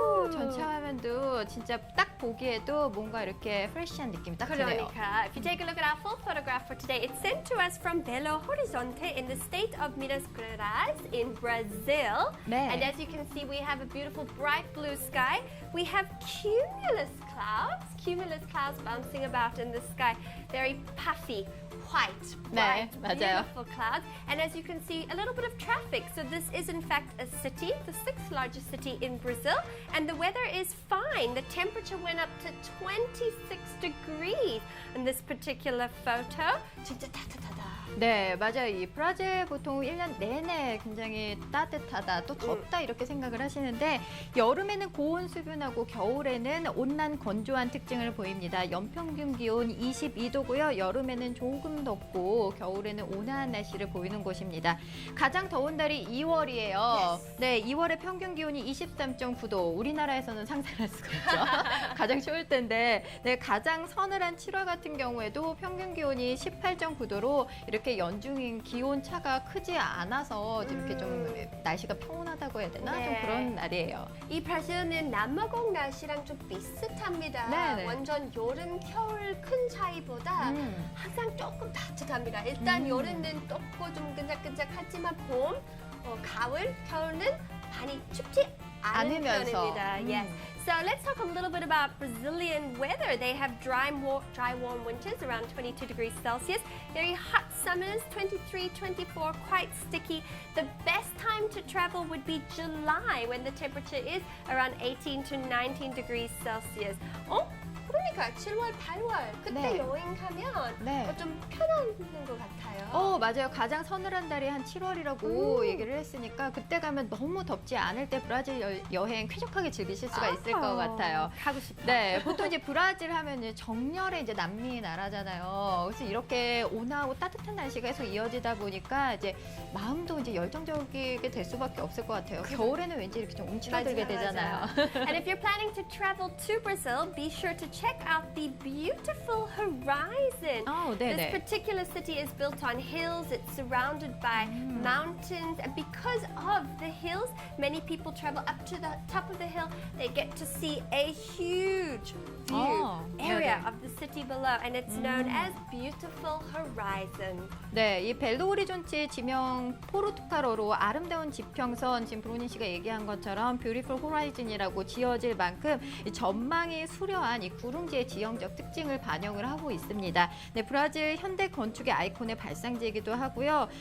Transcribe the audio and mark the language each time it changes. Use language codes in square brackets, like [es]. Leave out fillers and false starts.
[ko] 전체 화면도 진짜 딱 보기에도 뭔가 이렇게 프레시한 느낌이 딱 드네요. 그러니까, [en] if you take a look at our full photograph for today, it's sent to us from Belo Horizonte in the state of Minas Gerais in Brazil. [ko] 네. [en] And as you can see, we have a beautiful bright blue sky. We have cumulus clouds bouncing about in the sky. Very puffy, white, [ko] 네, [en] bright, [ko] 맞아요. [en] beautiful clouds. And as you can see, a little bit of traffic. So this is in fact a city, the 6th largest city in Brazil. And the weather is fine. The temperature went up to 26 degrees in this particular photo. [ko] 진짜 따뜻하다. 네, 맞아요. 이 브라질 보통 1년 내내 굉장히 따뜻하다, 또 덥다 이렇게 생각을 하시는데 여름에는 고온 수분하고 겨울에는 온난 건조한 특징을 보입니다. 연평균 기온 22도고요. 여름에는 조금 덥고 겨울에는 온화한 날씨를 보이는 곳입니다. 가장 더운 달이 2월이에요. 네, 2월의 평균 기온이 23.9도. 우리나라에서는 상상할 수가 없죠. 가장 추울 텐데, 네, 가장 서늘한 7월 같은 경우에도 평균 기온이 18.9도로 이렇게 이렇게 연중인 기온 차가 크지 않아서 좀 이렇게 좀 날씨가 평온하다고 해야 되나? 네. 좀 그런 날이에요. 이 브라질은 남아공 날씨랑 좀 비슷합니다. 네네. 완전 여름, 겨울 큰 차이보다 항상 조금 따뜻합니다. 일단 여름은 덥고 좀 끈적끈적하지만 봄, 가을, 겨울은 많이 춥지 않은 않으면서. 편입니다. [en] Yes. So let's talk a little bit about Brazilian weather. They have dry, warm winters around 22 degrees Celsius. Very hot summers, 23, 24, quite sticky. The best time to travel would be July when the temperature is around 18 to 19 degrees Celsius. [ko] 그러니까 7월, 8월 그때 네. 여행 가면 네. 좀 편한 것 같아요. 맞아요. 가장 서늘한 달이 한 7월이라고 얘기를 했으니까 그때 가면 너무 덥지 않을 때 브라질 여행 쾌적하게 즐기실 수가 있을 것 같아요. 가고 싶어요. 네, 보통 이제 브라질 하면 정열의 이제 남미 나라잖아요. 그래서 이렇게 온화하고 따뜻한 날씨가 계속 이어지다 보니까 이제 마음도 이제 열정적이게 될 수밖에 없을 것 같아요. 겨울에는 왠지 이렇게 좀 움츠러들게 되잖아요. [en] And if you're planning to travel to Brazil, be sure to check out the beautiful horizon. This [ko] 네네. [en] particular city is built on hills. It's surrounded by mountains, and because of the hills, many people travel up to the top of the hill. They get to see a huge view area [ko] 네네. [en] of the city below, and it's known as Beautiful Horizon. [ko] 네, 이 벨로 호리존치의 지명 포르투갈어로 아름다운 지평선, 지금 브로닌 씨가 얘기한 것처럼 뷰티풀 호라이즌이라고 지어질 만큼 이 전망이 수려한 이 구름지의 지형적 특징을 반영을 하고 있습니다. 네, 브라질 현대 건축의 아이콘의 발상지이기도 하고요.